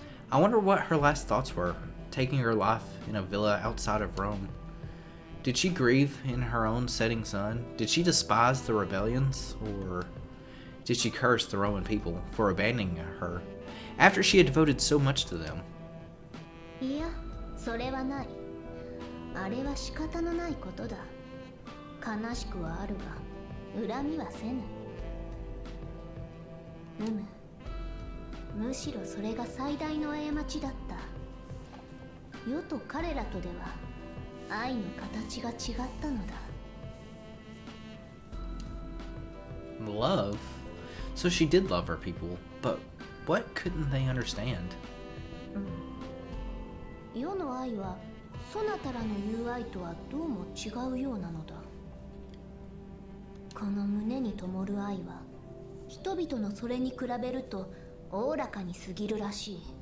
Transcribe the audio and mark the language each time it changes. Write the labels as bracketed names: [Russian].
[English] I wonder what her last thoughts were, taking her life in a villa outside of Rome. Did she grieve in her own setting sun? Did she despise the rebellions? Or did she curse the Roman people for abandoning her after she had devoted so much to them? [Japanese] いや、それはない。あれは仕方のないことだ。悲しくはあるが、恨みはせぬ。むしろそれが最大の過ちだった。世と彼らとでは愛の形が違ったのだ。 [English] Love? So she did love her people, but what couldn't they understand? [Japanese] 世の愛はそなたらの言う愛とはどうも違うようなのだ。この胸に灯る愛は人々のそれに比べるとおおらかに過ぎるらしい。